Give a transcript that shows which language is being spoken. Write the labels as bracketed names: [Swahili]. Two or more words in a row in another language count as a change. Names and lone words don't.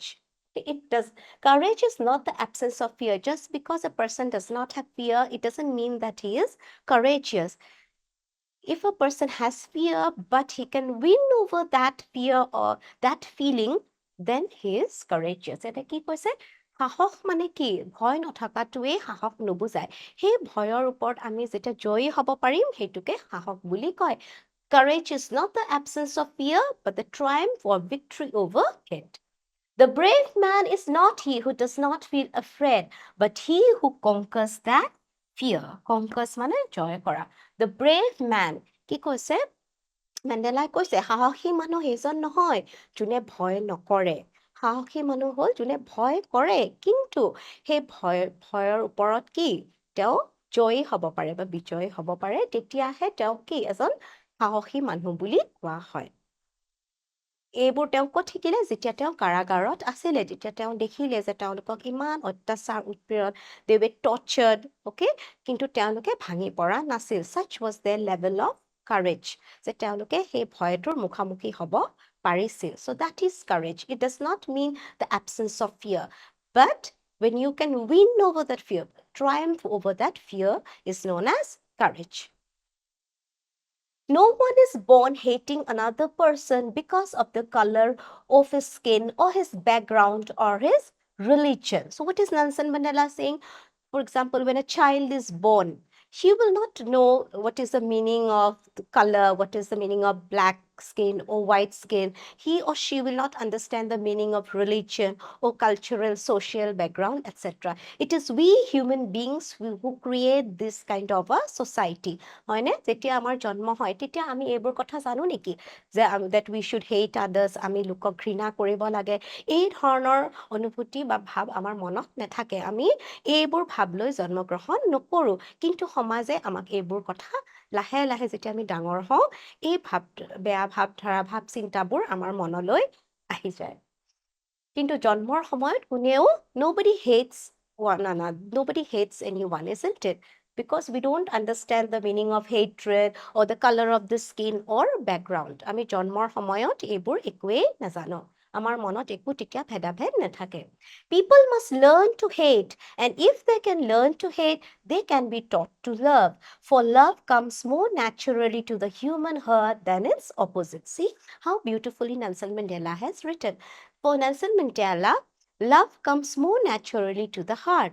[English] Courage is not the absence of fear. Just because a person does not have fear, it doesn't mean that he is courageous. If a person has fear, but he can win over that fear or that feeling, then he is courageous. [Assamese] এটা কি কৈছে সাহস মানে কি ভয় নথকাটোৱে সাহস নুবুজায় সেই ভয়ৰ ওপৰত আমি যেতিয়া জয়ী হ'ব পাৰিম সেইটোকে সাহস বুলি কয় [English] Courage is not the absence of fear, but the triumph or victory over it. The brave man is not he who does not feel afraid, but he who conquers that fear. [Assamese] Conquers মানে জয় কৰা. [English] The brave man, [Assamese] কি কৈছে? মেণ্ডেলাই কৈছে সাহসী মানুহ সেইজন নহয় যোনে ভয় নকৰে. সাহসী মানুহ হ'ল যোনে ভয় কৰে কিন্তু সেই ভয়ৰ ওপৰত কি তেওঁ জয়ী হ'ব পাৰে বা বিজয়ী হ'ব পাৰে তেতিয়াহে তেওঁ কি এজন সাহসী মানুহ বুলি কোৱা হয় এইবোৰ তেওঁ ক'ত শিকিলে যেতিয়া তেওঁ কাৰাগাৰত আছিলে যেতিয়া তেওঁ দেখিলে যে তেওঁলোকক ইমান অত্যাচাৰ উৎপীড়ন [English] they were tortured okay [Assamese] কিন্তু তেওঁলোকে ভাঙি পৰা নাছিল [English] such was their level of courage [Assamese] যে তেওঁলোকে সেই ভয়টোৰ মুখামুখি হ'ব পাৰিছিল [English] so that is courage it does not mean the absence of fear but when you can win over that fear triumph over that fear is known as courage No one is born hating another person because of the color of his skin or his background or his religion. So what is Nelson Mandela saying? For example, when a child is born, she will not know what is the meaning of the color, what is the meaning of black skin or white skin. He or she will not understand the meaning of religion or cultural, social background, etc. It is we human beings who create this kind of a society. [Assamese] হয়নে? যেতিয়া আমাৰ জন্ম হয় তেতিয়া আমি এইবোৰ কথা জানো নেকি যে [English] that we should hate others, [Assamese] আমি লোকক ঘৃণা কৰিব লাগে, এই ধৰণৰ অনুভূতি বা ভাৱ আমাৰ মনত নাথাকে। আমি এইবোৰ ভাৱ লৈ জন্মগ্ৰহণ নকৰো, কিন্তু সমাজে আমাক এইবোৰ কথা লাহে লাহে যেতিয়া আমি ডাঙৰ হওঁ এই ভাৱ, বেয়া ভাৱধাৰা, ভাৱ চিন্তাবোৰ আমাৰ মনলৈ আহি যায়। কিন্তু জন্মৰ সময়ত কোনেও [English] nobody hates one another, nobody hates anyone, isn't it? Because we don't understand the meaning of hatred or the color of the skin or background. [Assamese] আমি জন্মৰ সময়ত এইবোৰ একোৱেই নাজানো, আমাৰ মনত একো তেতিয়া ভেদাভেদ নাথাকে। [English] People must learn to hate, and if they can learn to hate, they can be taught to love. For love comes more naturally to the human heart than its opposite. See how beautifully Nelson Mandela has written. For Nelson Mandela, love comes more naturally to the heart.